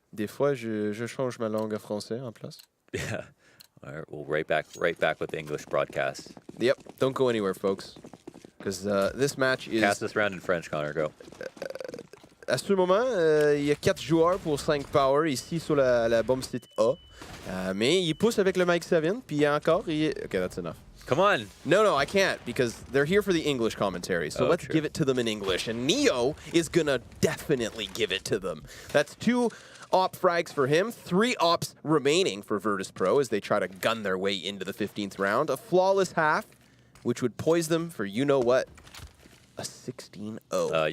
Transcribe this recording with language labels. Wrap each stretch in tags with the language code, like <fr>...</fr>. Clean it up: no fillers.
<fr>Des fois, je change ma langue à français en place.</fr> <en>Yeah. All right. Well, right back with the English broadcast. Yep. Don't go anywhere, folks. Because this match is... Cast this round in French, Connor. Go.</en> <fr>À ce moment, il y a 4 joueurs pour 5POWER ici sur la bombe site A. Mais il pousse avec le Mike 7, puis encore...</fr> <en>Okay, that's enough. Come on. No, I can't, because they're here for the English commentary. So let's true. give it to them in English. And Neo is going to definitely give it to them. That's 2 op frags for him, 3 ops remaining for Virtus.pro as they try to gun their way into the 15th round. A flawless half, which would poise them for you-know-what, a 16-0.</en>